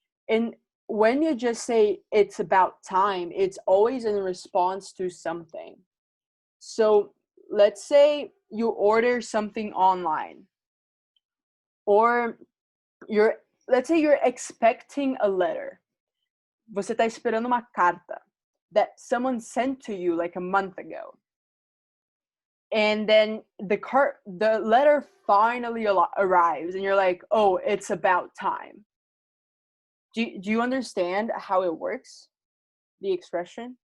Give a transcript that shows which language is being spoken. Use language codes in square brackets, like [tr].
[en] And when you just say it's about time, it's always in response to something. So let's say you order something online, or let's say you're expecting a letter. [pt] Você está esperando uma carta [en] that someone sent to you like a month ago. And then the letter finally arrives, and you're like, oh, it's about time. Do you understand how it works, the expression?